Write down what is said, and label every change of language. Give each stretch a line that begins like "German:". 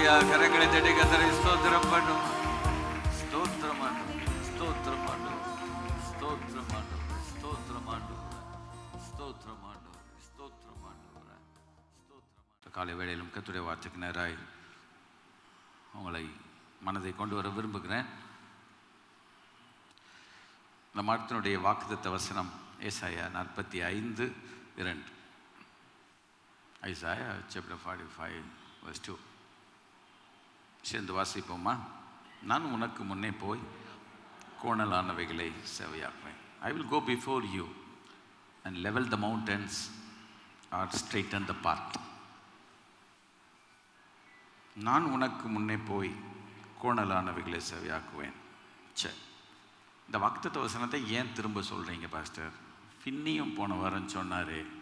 Tamil: கரங்களை தட்டி கர்த்தரை ஸ்தோத்திரம் பண்ணும். ஸ்தோத்திரம் ஆண்டவரே, ஸ்தோத்திரம் ஆண்டவரே, ஸ்தோத்திரம் ஆண்டவரே, ஸ்தோத்திரம் ஆண்டவரே, ஸ்தோத்திரம் ஆண்டவரே, ஸ்தோத்திரம் ஆண்டவரே, ஸ்தோத்திரம். காலை வேளையிலும் கர்த்தருடைய வார்த்தைக்கு நேராய் உங்களை மனதை கொண்டு வர விரும்புகிறேன். இந்த மாதத்தினுடைய வாக்குத்தத்த வசனம் ஏசாயா 45:2.
English: Isaiah chapter 45 verse 2.
Tamil: சேர்ந்து வாசிப்போமா? நான் உனக்கு முன்னே போய் கோணலானவைகளை செவையாக்குவேன்.
English: I will go before you and level the mountains or straighten the path.
Tamil: நான் உனக்கு முன்னே போய் கோணலானவைகளை செவையாக்குவேன். சரி, இந்த வாக்குத்தத்த வசனத்தை ஏன் திரும்ப சொல்கிறீங்க பாஸ்டர்? ஃபின்னியும் போன வாரம் சொன்னார்.